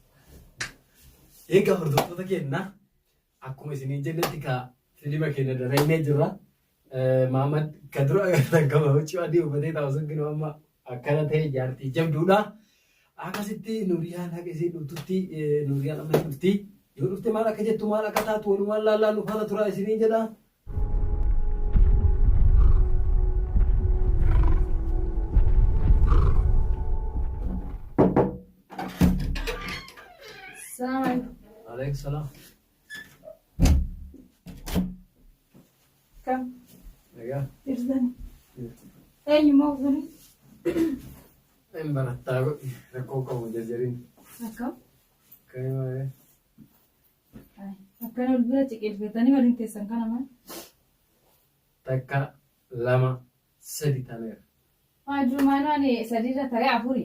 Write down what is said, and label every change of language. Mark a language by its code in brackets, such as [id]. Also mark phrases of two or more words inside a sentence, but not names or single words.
[om] Egaa hordoftoota keenya akkuma isiniin jennetti ka filima keenya dareenee jirra. Muhammad kadura agartan qaba huccuu adii uffatee taa'u sun ginu amma akkana ta'e jaartii jabduudha. Akkasitti Nuuriyaan haqa isii dhuftutti Nuuriyaan amma hin dhufti. Yoo dhufte maal akka jettu maal akka taatu walumaan laallaan nu faana tura isiniin jedha. [ar] السلام عليكم. عليكم السلام. كم؟ [om] Egaa. [ar] إرزاني. أي موضوعي؟ [om] Em barattaa rakkoo qabu jarjariin. Akkam? Ka'ee akkana ol bira ciqilfatanii waliin teessan kana maal? takka lama sadi taneera. Durumaan waan sadiirra ta'ee afurii.